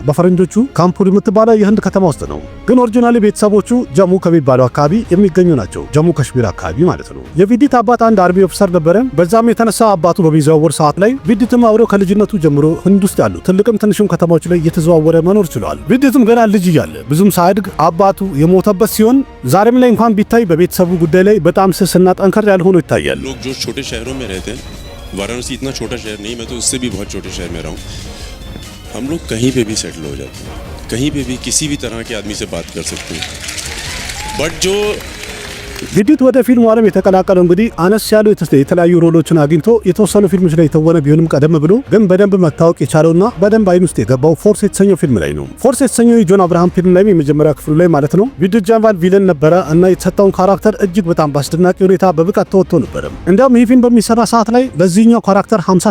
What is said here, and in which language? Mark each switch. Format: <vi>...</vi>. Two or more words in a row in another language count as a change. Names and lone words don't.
<am>በፈረንጆቹ ካምፑር የምትባለው የህንድ ከተማ ውስጥ ነው። ግን ኦሪጂናሊ ቤተሰቦቹ ጀሙ ከሚባለው አካባቢ የሚገኙ ናቸው። ጀሙ ከሽሚር አካባቢ ማለት ነው። የቪዲት አባት አንድ</am> <en>army officer</en> <am>ነበረ። በዛም የተነሳ አባቱ በሚዘዋወር ሰዓት ላይ ቪዲትም አብረው ከልጅነቱ ጀምሮ ህንድ ውስጥ ያሉ ትልቅም ትንሽም ከተማዎች ላይ እየተዘዋወረ መኖር ችሏል። ቪዲትም ገና ልጅ እያለ ብዙም ሳያድግ አባቱ የሞተበት ሲሆን ዛሬም ላይ እንኳን ቢታይ በቤተሰቡ ጉዳይ ላይ በጣም ስስና ጠንከር ያለ ሆኖ ይታያል።</am> <hi>लोग जो छोटे शहरों में रहते हैं, वाराणसी इतना छोटा शहर नहीं, मैं तो उससे भी बहुत छोटे शहर में रहा हूं, हम लोग कहीं पे भी सेटल हो जाते हैं, कहीं पे भी किसी भी तरह के आदमी से बात कर सकते हैं। बट जो</hi> <am>ቪዲት ወደ ፊልሙ ዓለም የተቀላቀለው እንግዲህ አነስ ያሉ የተለያዩ ሮሎችን አግኝቶ የተወሰኑ ፊልሞች ላይ የተወነ ቢሆንም ቀደም ብሎ ግን በደንብ መታወቅ የቻለውና በደንብ አይን ውስጥ የገባው ፎርስ የተሰኘው ፊልም ላይ ነው። ፎርስ የተሰኘው የጆን አብርሃም ፊልም ላይ የመጀመሪያ ክፍሉ ላይ ማለት ነው ቪዲት ጃንቫል ቪለን ነበረ እና የተሰጠውን ካራክተር እጅግ በጣም በአስደናቂ ሁኔታ በብቃት ተወጥቶ ነበር። እንዲያውም ይህ ፊልም በሚሰራ ሰዓት ላይ ለዚህኛው ካራክተር 50</am>